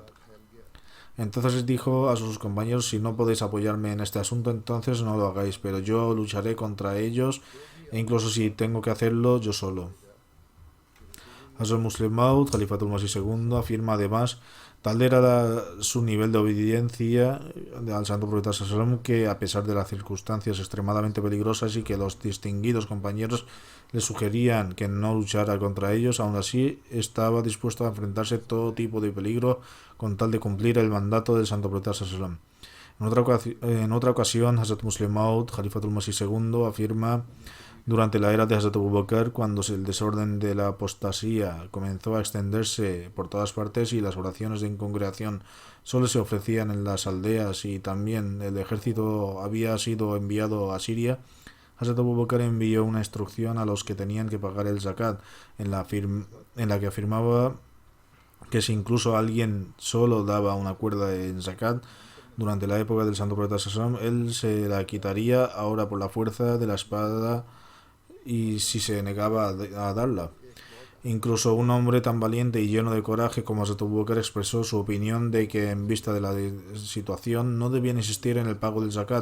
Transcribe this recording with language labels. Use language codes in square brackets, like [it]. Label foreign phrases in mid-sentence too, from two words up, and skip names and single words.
[es] Entonces dijo a sus compañeros: si no podéis apoyarme en este asunto, entonces no lo hagáis, pero yo lucharé contra ellos, e incluso si tengo que hacerlo yo solo. Hazrat Muslim Maud, Khalifatul Masih II, afirma además: tal era su nivel de obediencia al santo profeta [ar] صلى الله عليه وسلم, [es] que a pesar de las circunstancias extremadamente peligrosas y que los distinguidos compañeros le sugerían que no luchara contra ellos, aún así estaba dispuesto a enfrentarse a todo tipo de peligro con tal de cumplir el mandato del santo profeta [ar] صلى الله عليه وسلم. [es] En otra ocasión, Hazrat Muslim Maud, Khalifatul Masih II, afirma: durante la era de Hazrat Abu Bakr, cuando el desorden de la apostasía comenzó a extenderse por todas partes y las oraciones de congregación solo se ofrecían en las aldeas y también el ejército había sido enviado a Siria, Hazrat Abu Bakr envió una instrucción a los que tenían que pagar el zakat, en la que afirmaba que si incluso alguien solo daba una cuerda en zakat durante la época del santo profeta [ar] صلى الله عليه وسلم, [es] él se la quitaría ahora por la fuerza de la espada y si se negaba a darla. Incluso un hombre tan valiente y lleno de coraje como Hazrat Abu Bakr expresó su opinión de que en vista de la situación no debían insistir en el pago del zakat.